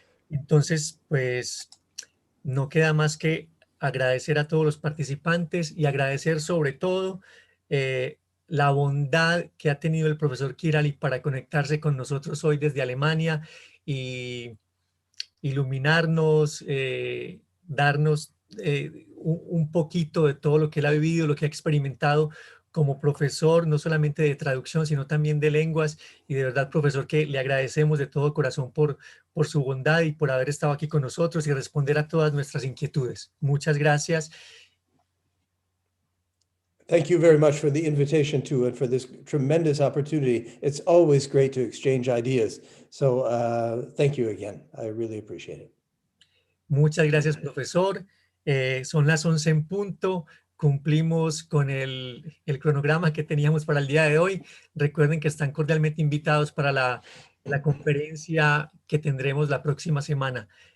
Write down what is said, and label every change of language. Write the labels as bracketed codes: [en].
[es] Entonces, pues, no queda más que agradecer a todos los participantes y agradecer sobre todo la bondad que ha tenido el profesor Kirali para conectarse con nosotros hoy desde Alemania y iluminarnos, darnos un poquito de todo lo que él ha vivido, lo que ha experimentado como profesor, no solamente de traducción, sino también de lenguas. Y de verdad, profesor, que le agradecemos de todo corazón por su bondad y por haber estado aquí con nosotros y responder a todas nuestras inquietudes. Muchas gracias. [en] Thank you very much for the invitation to and for this tremendous opportunity. It's always great to exchange ideas. So thank you again. I really appreciate it. [es] Muchas gracias, profesor. Son las 11 en punto. Cumplimos con el cronograma que teníamos para el día de hoy. Recuerden que están cordialmente invitados para la conferencia que tendremos la próxima semana.